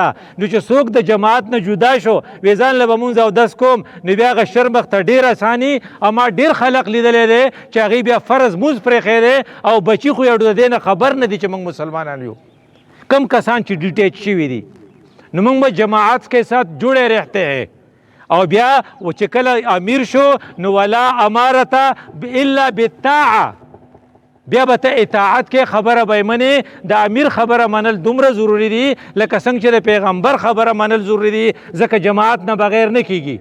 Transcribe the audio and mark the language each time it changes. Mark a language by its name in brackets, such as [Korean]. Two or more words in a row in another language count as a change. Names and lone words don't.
[Pashto] نو چې څوک د جماعت نه جدا شو وی ځان له به مونځ او دس کوم نو بیا هغه شرمخته ډېر اساني. اما ډېر خلق لیدلی دی چې هغوی بیا فرض مونځ پرېښی دی او بچي خو یې د دې نه خبر نه دي چې موږ مسلمانان یو. کم کسان چې ډیټیچ شوي دي نو موږ به [Urdu] جماعت کے ساتھ جڑے رہتے ہیں. [Pashto] او بیا و چې کله امیر شو نو [Arabic] ولا امارته الا بالطاعه، [Pashto] بیا به ته اطاعت کې خبره به منې. د امیر خبره منل دومره ضروري دي لکه څنګه چې د پیغمبر خبره منل ضروري دي، ځکه جماعت نه بغیر نه کیږي.